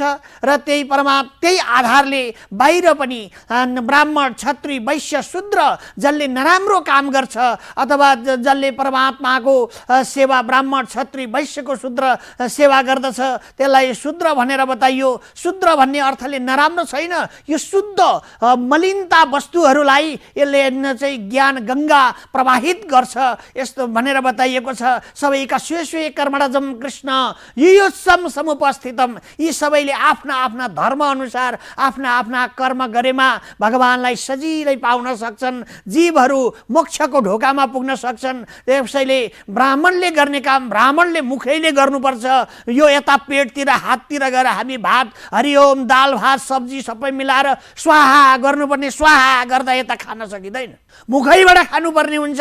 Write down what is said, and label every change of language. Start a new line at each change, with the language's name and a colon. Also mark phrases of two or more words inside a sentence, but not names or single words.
Nepali: र त्यही आधारले बाहिर पनि ब्राह्मण, क्षत्रिय, वैश्य, शूद्र जसले नराम्रो काम गर्छ अथवा जसले परमात्माको सेवा, ब्राह्मण, क्षत्रिय, वैश्यको शूद्र सेवा गर्दछ त्यसलाई शूद्र भनेर बताइयो। शूद्र भन्ने अर्थले नराम्रो छैन, यो शुद्ध मलिनता वस्तुहरूलाई यसले चाहिँ ज्ञान गङ्गा प्रवाहित गर्छ, यस्तो भनेर बताइएको छ।
Sanskrit: सबैका स्वे स्वे कर्मणजम कृष्ण युयोत्सम समुपस्थितम,
Nepali: यी सबैले आफ्ना आफ्ना धर्म अनुसार आफ्ना आफ्ना कर्म गरेमा भगवानलाई सजिलै पाउन सक्छन्। जीवहरू मोक्षको ढोकामा पुग्न सक्छन्। त्यसैले ब्राह्मणले गर्ने काम ब्राह्मणले मुखैले गर्नुपर्छ। यो यता पेटतिर, हाततिर गएर हामी भात, हरिओम, दाल भात सब्जी सबै मिलाएर स्वाहा गर्नुपर्ने, स्वाहा गर्दा यता खान सकिँदैन, मुखैबाट खानुपर्ने हुन्छ।